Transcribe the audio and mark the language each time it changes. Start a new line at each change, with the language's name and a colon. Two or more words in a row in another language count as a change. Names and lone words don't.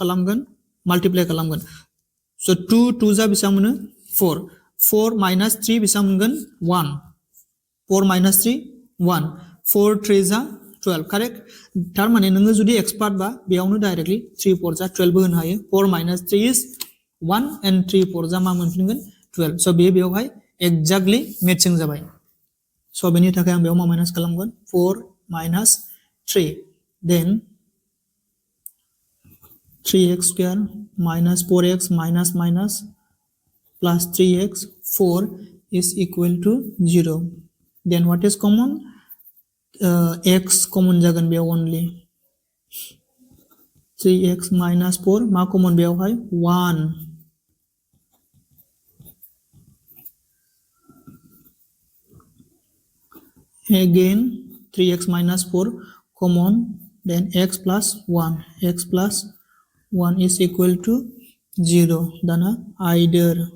Bodo: खालामगोन माल्टिप्लाइ खालामगोन so 2 2 जा बेसेबां मोनो 4 4 minus 3 बेसेबां मोनगोन 1 4 minus 3 1 4 3 जा 12 करेक्ट थारमाने नोङो जुदि एक्सपार्ट बा बेयावनो डाइरेक्टली 3 4 जा 12 बो होनो हायो
English: 4 minus 3 is 1 and 3 4
Bodo: जा मा मोनफिनगोन 12 so बेयावहाय एक्जेक्टली मेचिं जाबाय so बेनि थाखाय आं बेयाव मा माइनास खालामगोन 4 minus 3 then
English: 3x square minus 4x minus minus plus 3x 4 is equal to 0 then what is common x common
Bodo: जागोन बेयाव
English: only 3x minus 4 मा common बेयावहाय 1 again 3x minus 4 common then x plus 1 x plus 1 is equal to 0 dana either